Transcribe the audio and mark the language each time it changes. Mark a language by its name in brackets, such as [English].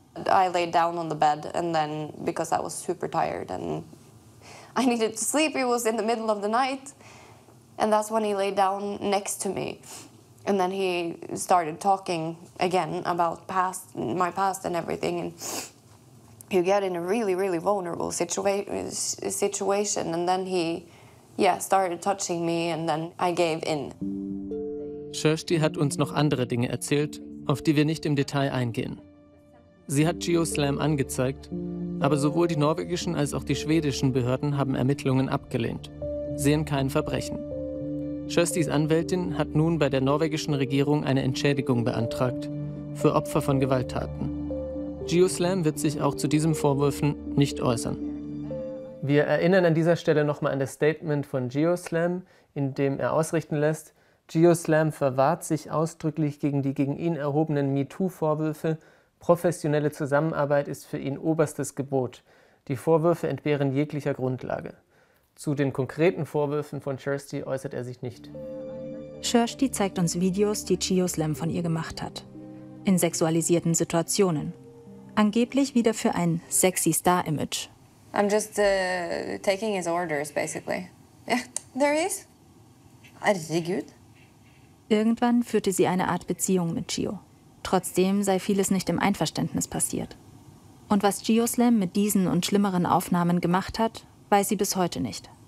[English] I laid down on the bed, and then because I was super tired and I needed to sleep, it was in the middle of the night, and that's when he laid down next to me. And then he started talking again about my past and everything. And you get in a really, really vulnerable situation. And then he, started touching me, and then I gave in. [German] Kirsty hat uns noch andere Dinge erzählt, auf die wir nicht im Detail eingehen. Sie hat Geoslam angezeigt, aber sowohl die norwegischen als auch die schwedischen Behörden haben Ermittlungen abgelehnt, sehen kein Verbrechen. Kjøstis Anwältin hat nun bei der norwegischen Regierung eine Entschädigung beantragt für Opfer von Gewalttaten. Geoslam wird sich auch zu diesen Vorwürfen nicht äußern. Wir erinnern an dieser Stelle nochmal an das Statement von Geoslam, in dem er ausrichten lässt, Geoslam verwahrt sich ausdrücklich gegen die gegen ihn erhobenen MeToo-Vorwürfe. Professionelle Zusammenarbeit ist für ihn oberstes Gebot. Die Vorwürfe entbehren jeglicher Grundlage. Zu den konkreten Vorwürfen von Kjøsti äußert er sich nicht. Kjøsti zeigt uns Videos, die Geoslam von ihr gemacht hat. In sexualisierten Situationen. Angeblich wieder für ein sexy Star-Image. [English] I'm just taking his orders, basically. Yeah, there he is. Is he good? [German] Irgendwann führte sie eine Art Beziehung mit Gio. Trotzdem sei vieles nicht im Einverständnis passiert. Und was Geoslam mit diesen und schlimmeren Aufnahmen gemacht hat, weiß sie bis heute nicht.